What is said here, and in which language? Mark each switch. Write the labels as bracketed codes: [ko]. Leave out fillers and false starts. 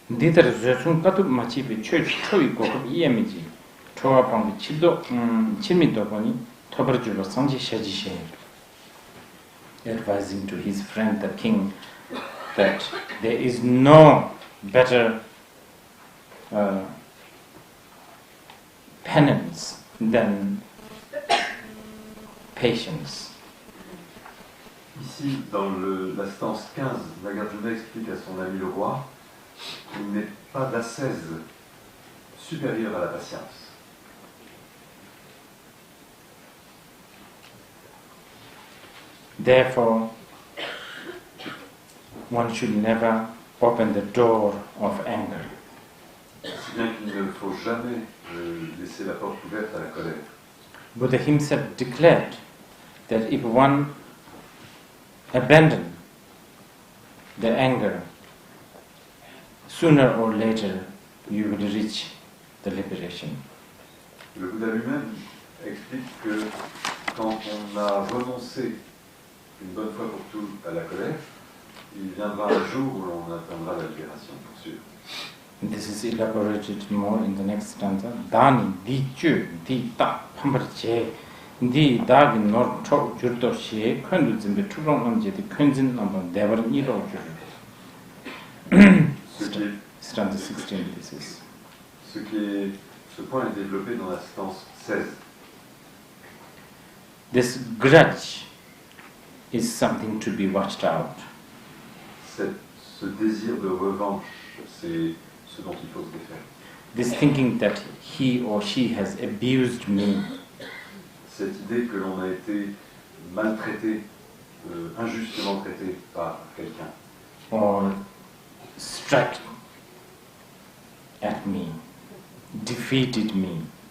[en] Dieter Zhezhung Katu Machibe Church Toy Kokub Yemiji Toa Pang Chido Chimi Doboni Toberjulo Sanji Shaji advising to his friend the king that there is no better penance than patience. [fr] Ici, dans la stance 15, Nagarjuna explique à son ami le roi qu'il n'est pas d'ascèse supérieure à la patience. [en] Therefore, one should never open the door of anger. [fr] Si bien qu'il ne faut jamais laisser la porte ouverte à la colère. [en] Buddha himself declared that if one abandons the anger, sooner or later you will reach the liberation. [fr] Le Bouddha lui-même explique que quand on a renoncé une bonne fois pour toutes à la colère, il viendra un jour où l'on atteindra la libération, pour sûr. [en] This is elaborated more in the next stanza. Dani di chu di ta pambarche di dagi nor chok jurdo she köndu zimbe turong namje di könzin nambon devar niro jurdo. Stanza 16, this is. [fr] Ce point est développé dans la stance 16. [en] This grudge is something to be watched out. [fr] Ce désir de revanche, c'est ce dont il faut se défaire. [en] This thinking that he or she has abused me. [fr] Cette idée que l'on a été maltraité, injustement traité par quelqu'un. [en] Or struck at me, defeated me.